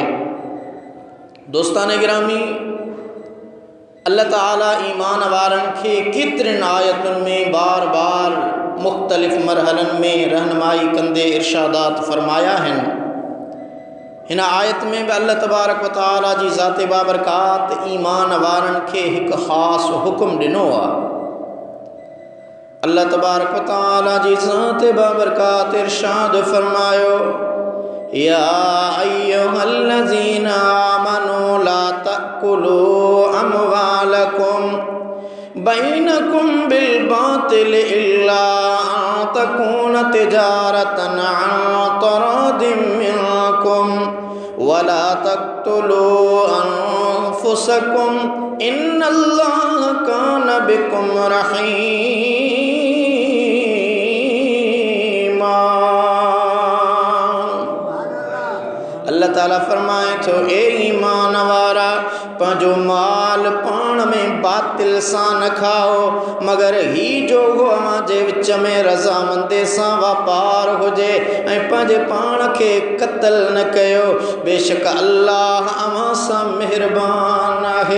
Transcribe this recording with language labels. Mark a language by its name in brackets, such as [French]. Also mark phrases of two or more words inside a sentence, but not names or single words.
[Sindhi] दोस्तान गिरामी, अल्लाह ताला ईमान वारनि खे केतिरनि आयतुनि में बार बार मुख़्तलिफ़ मरहलनि में रहनुमाई कंदे इरशादात फ़रमाया आहिनि। हिन आयत में भी अल्लाह [Arabic] تبارك وتعالى [Sindhi] जी ज़ात बाबरकात ईमान वारनि खे हिकु ख़ासि हुक्म ॾिनो आहे। अल्लाह [Arabic] تبارك وتعالى [Sindhi] जी ज़ात बाबरकात इरशाद [Arabic] फ़रमायो, يا أيها الذين آمنوا لا تأكلوا أموالكم بينكم بالباطل إلا أن تكون تجارة عن تراض منكم ولا تقتلوا أنفسكم إن الله كان بكم رحيما. [Sindhi] अल्लाह ताला फरमाए थो, ए ईमान वारा, पंहिंजो माल पाण में बातिल सां न खाओ, मगर ही जो अव्हां जे विच में रज़ामंदी सां वापार हुजे, ऐं पंहिंजे पाण खे क़त्ल न कयो। बेशक अल्लाह अव्हां सां मेहरबान आहे।